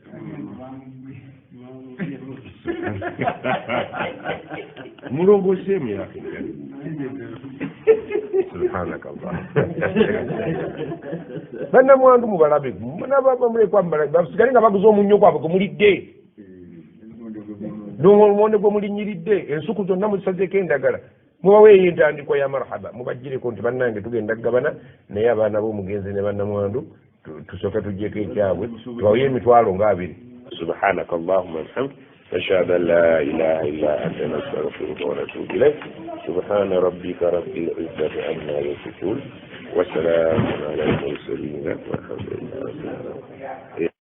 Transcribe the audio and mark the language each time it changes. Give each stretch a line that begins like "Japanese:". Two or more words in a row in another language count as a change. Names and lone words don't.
Ganda: mulongoseemu yake bannamwandu mubalabe bamulekwa basigale nga baguza omunnyo gwabwe gwemulidde nomonde gwe mulinyiridde ensuku zonna muzisazeeko endagala mubaweeyo entandikwa ya marhaba mubagireko nti bannange tugenda kugabana naye abaana b'omugenzi ne bannamwandu tusooke tuggyeko ekyabwe tubaweyo emitwalo nga 2
Arabic: سبحانك اللهم وبحمدك نشهد أن لا إله إلا أنت نستغفرك ونتوب إليك سبحان ربك رب العزة عما يصفون وسلام على المرسلين والحمد لله رب العالمين